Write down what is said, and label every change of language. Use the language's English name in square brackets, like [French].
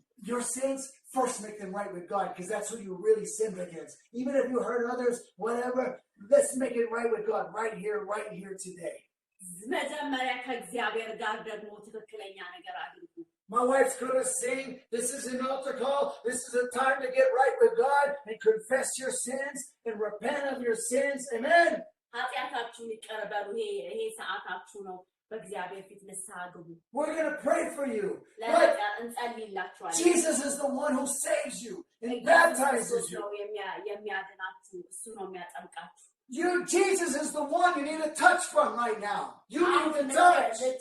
[English] Your sins, first make them right with God, because that's who you really sinned against. Even if you hurt others, whatever, let's make it right with God right here today. [Amharic] መጀመሪያ ከእግዚአብሔር ጋር ደግሞ ትክክለኛ ነገር አድርጉ። [English] My wife's going to sing. This is an altar call. This is a time to get right with God and confess your sins and repent of your sins. Amen. [Amharic] ኃጢአታችሁን ይቅር በሉ። ይሄ ሰዓታችሁ ነው። በእግዚአብሔር ፊት ንስሐ ግቡ። [English] We're going to pray for you. [Amharic] እንጸልይላችኋለን። [English] Jesus is the one who saves you and baptizes you. [Amharic] የሚያድናችሁ እሱ ነው የሚያጠምቃችሁ። [English] Jesus is the one you need to touch from right now. You need to touch.